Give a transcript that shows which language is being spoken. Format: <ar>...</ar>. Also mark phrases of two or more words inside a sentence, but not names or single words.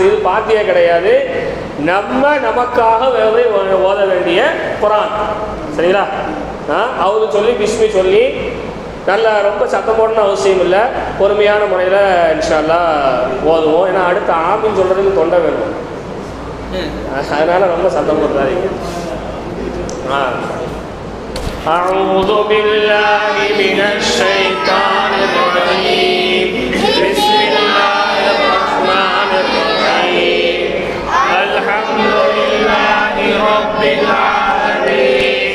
<ta>இது பாத்தியே கிடையாது, நமக்காக ஓத வேண்டிய குர்ஆன். சரிங்களா? அவுது சொல்லி பிஸ்மி சொல்லி நல்லா ரொம்ப சத்தம் போடணும்னு அவசியம் இல்லை, பொறுமையான முறையில்</ta> <ar>إن شاء الله</ar> <ta>ஓதுவோம். ஏன்னா அடுத்து ஆமின்னு சொல்கிறதுக்கு தொண்டை வேணும், அதனால் ரொம்ப சத்தம் போடுறாதீங்க.</ta> <ar>أعوذ بالله من الشيطان الرجيم. بسم الله الرحمن الرحيم. الحمد لله رب العالمين.</ar>